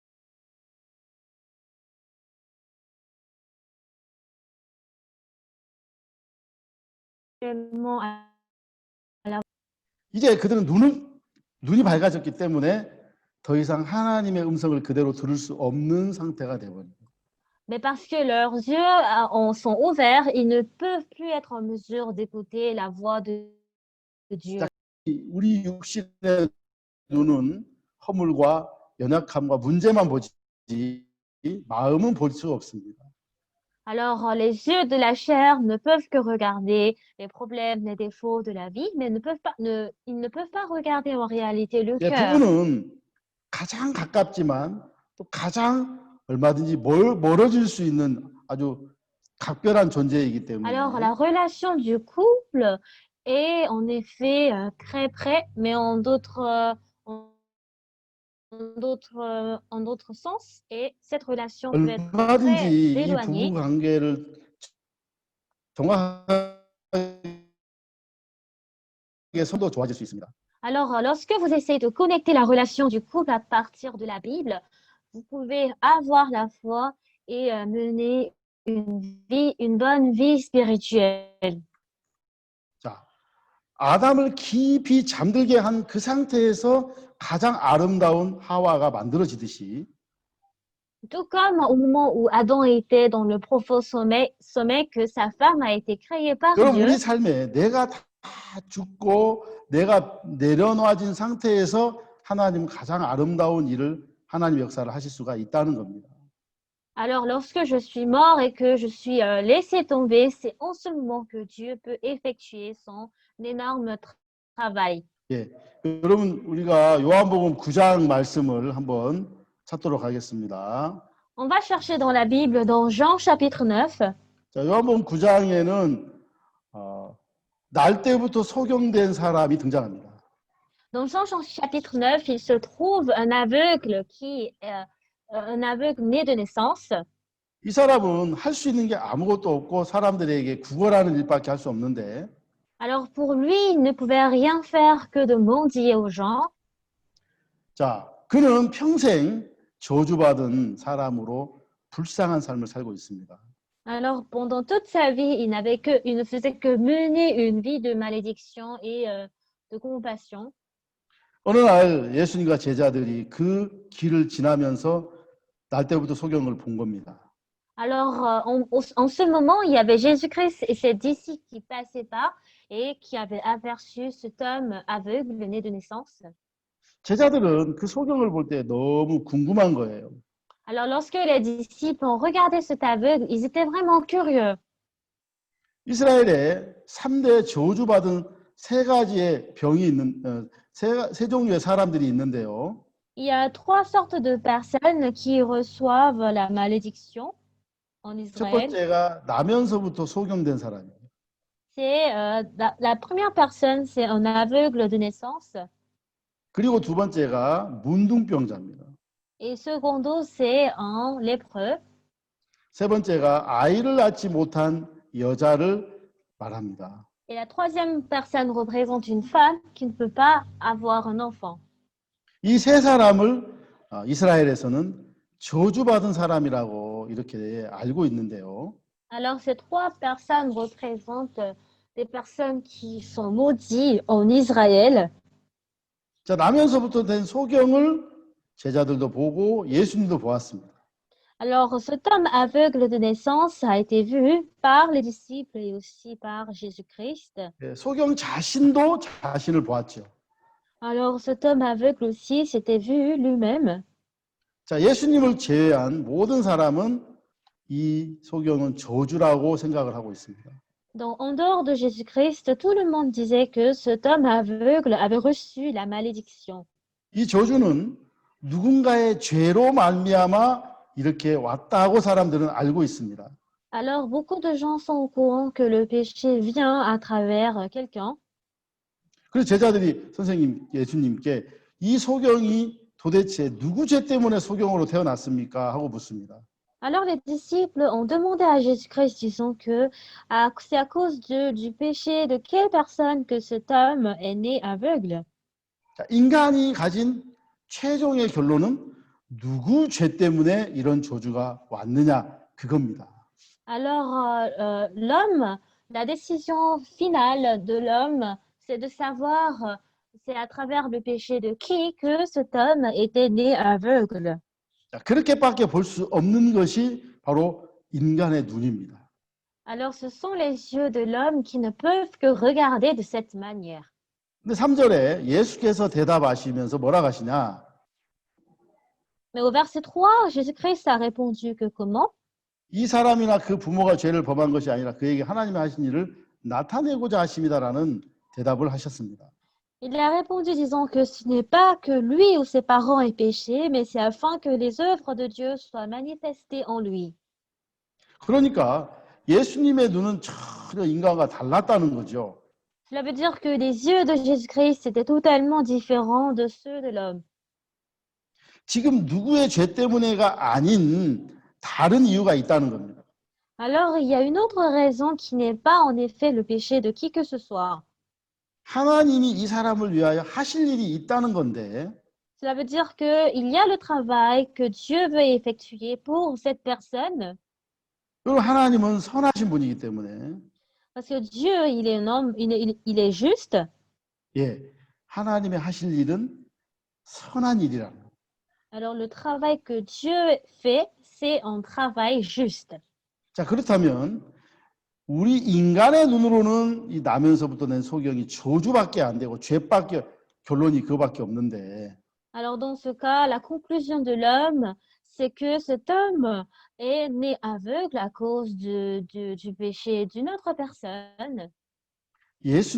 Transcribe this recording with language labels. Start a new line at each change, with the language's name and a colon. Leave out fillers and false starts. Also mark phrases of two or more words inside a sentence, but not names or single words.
French: Tellement
Korean: 이제 그들은 눈이 밝아졌기 때문에 더 이상 하나님의 음성을 그대로 들을 수 없는 상태가 되어버립니다.
French: Mais parce que leurs yeux en sont ouverts, ils ne peuvent plus être en mesure d'écouter la voix de Dieu.
Korean: 우리 육신의 눈은 허물과 연약함과 문제만 보지 마음은 볼 수 없습니다.
French: Alors, les yeux de la chair ne peuvent que regarder les problèmes, les défauts de la vie, mais ils ne peuvent pas regarder en réalité le
Korean: 예,
French: cœur.
Korean: 부부는 가장 가깝지만 또 가장 얼마든지 멀어질 수 있는 아주 각별한 존재이기 때문에
French: Alors, la relation du couple est en effet très près, mais en d'autres sens, et cette relation peut être très
Korean: 얼마든지 이
French: éloignée.
Korean: 부부 관계를 정확하게 선도 좋아질 수 있습니다.
French: Alors, lorsque vous essayez de connecter la relation du couple à partir de la Bible, vous pouvez avoir la foi et mener une bonne vie spirituelle.
Korean: 자, 아담을 깊이 잠들게 한 그 상태에서 가장 아름다운 하와가 만들어지듯이
French: Tout comme au moment où Adam était dans le profond sommeil que sa femme a été créée par
Korean: 여러분
French: Dieu.
Korean: 우리 삶에 내가 다 죽고 내가 내려놓아진 상태에서 하나님은 가장 아름다운 일을 하나님의 역사를 하실 수가 있다는 겁니다.
French: Alors, lorsque je suis mort et que je suis laissé tomber, c'est en ce moment que Dieu peut effectuer son énorme travail.
Korean: 예, 여러분 우리가 요한복음 9장 말씀을 한번 찾도록 하겠습니다.
French: On va chercher dans la Bible, dans Jean chapitre 9.
Korean: 자, 요한복음 9장에는 날 때부터 소경된 사람이 등장합니다.
French: Dans Jean chapitre 9, il se trouve un aveugle un aveugle né de naissance.
Korean: 이 사람은 할 수 있는 게 아무것도 없고 사람들에게 구걸하는 일밖에 할 수 없는데
French: Alors pour lui, il ne pouvait rien faire que de mendier aux gens.
Korean: 자, 그는 평생 저주받은 사람으로 불쌍한 삶을 살고 있습니다.
French: Alors pendant toute sa vie, il ne faisait que mener une vie de malédiction et de compassion.
Korean: 어느 날 예수님과 제자들이 그 길을 지나면서 날 때부터 소경을 본 겁니다.
French: Alors en ce moment, il y avait Jésus-Christ et ses disciples qui passaient par et qui avaient aperçu cet homme aveugle né de naissance.
Korean: 제자들은 그 소경을 볼 때 너무 궁금한 거예요.
French: Alors lorsque les disciples ont regardé cet aveugle, ils étaient vraiment curieux.
Korean: 이스라엘에 3대 저주받은 세 가지의 병이 있는 세 종류의 사람들이 있는데요.
French: Il y a 3 sortes de personnes qui reçoivent la malédiction en
Korean: 첫
French: Israël.
Korean: 번째가 나면서부터 소경된 사람이에요.
French: C'est la première personne, c'est un aveugle de naissance.
Korean: 그리고 두 번째가 문둥병자입니다.
French: Et secondo, c'est un lépreux.
Korean: 세 번째가 아이를 낳지 못한 여자를 말합니다.
French: Et la troisième personne représente une femme qui ne peut pas avoir un enfant.
Korean: 이 세 사람을 이스라엘에서는 저주받은 사람이라고 이렇게 알고 있는데요.
French: Alors ces 3 personnes représentent des personnes qui sont maudites en Israël.
Korean: 자, 나면서부터 된 소경을 제자들도 보고 예수님도 보았습니다.
French: Alors cet homme aveugle de naissance a été vu par les disciples et aussi par Jésus-Christ.
Korean: 예, 소경 자신도 자신을 보았죠.
French: Alors cet homme aveugle aussi s'était vu lui-même.
Korean: 자, 예수님을 제외한 모든 사람은 이 소경은 저주라고 생각을 하고 있습니다.
French: Donc, en dehors de Jésus-Christ, tout le monde disait que cet homme aveugle avait reçu la malédiction.
Korean: 이 저주는 누군가의 죄로 말미암아 이렇게 왔다고 사람들은 알고 있습니다.
French: Alors, beaucoup de gens sont au courant que le péché vient à travers quelqu'un.
Korean: 그래서 제자들이 선생님, 예수님께 이 소경이 도대체 누구 죄 때문에 소경으로 태어났습니까? 하고 묻습니다.
French: Alors, les disciples ont demandé à Jésus-Christ, disant que c'est à cause du péché de quelle personne que cet homme est né aveugle.
Korean: 자, 인간이 가진 최종의 결론은 누구 죄 때문에 이런 저주가 왔느냐 그겁니다.
French: Alors, l'homme, la décision finale de l'homme, c'est de savoir, c'est à travers le péché de qui que cet homme était né aveugle.
Korean: 자, 그렇게밖에 볼 수 없는 것이 바로 인간의 눈입니다.
French: Alors, ce sont les yeux de l'homme qui ne peuvent que regarder de cette manière.
Korean: 근데 3절에 예수께서 대답하시면서 뭐라 하시냐?
French: Mais au verset 3, Jésus-Christ a répondu que comment?
Korean: 이 사람이나 그 부모가 죄를 범한 것이 아니라 그에게 하나님이 하신 일을 나타내고자 하심이다라는 대답을 하셨습니다.
French: Il a répondu disant que ce n'est pas que lui ou ses parents aient péché, mais c'est afin que les œuvres de Dieu soient manifestées en lui.
Korean: 그러니까 예수님의 눈은 전혀 인간과 달랐다는 거죠.
French: Cela veut dire que les yeux de Jésus-Christ étaient totalement différents de ceux de l'homme.
Korean: 지금 누구의 죄 때문에가 아닌 다른 이유가 있다는 겁니다.
French: Alors, il y a une autre raison qui n'est pas en effet le péché de qui que ce soit.
Korean: 하나님이 이 사람을 위하여 하실 일이 있다는 건데
French: Cela veut dire qu'il y a le travail que Dieu veut effectuer pour cette personne,
Korean: 그리고 하나님은 선하신 분이기 때문에
French: parce que Dieu, il est un homme, il est juste.
Korean: 예, 하나님의 하실 일은 선한 일이라는 거예요.
French: Alors, le travail que Dieu fait, c'est un travail juste.
Korean: 자, 그렇다면 우리 인간의 눈으로는 이 나면서부터 낸 소경이 저주밖에 안 되고 죄밖에 결론이 그거밖에 없는데
French: Alors, dans ce cas, la conclusion de l'homme, c'est que cet homme est né aveugle à cause du péché d'une autre personne.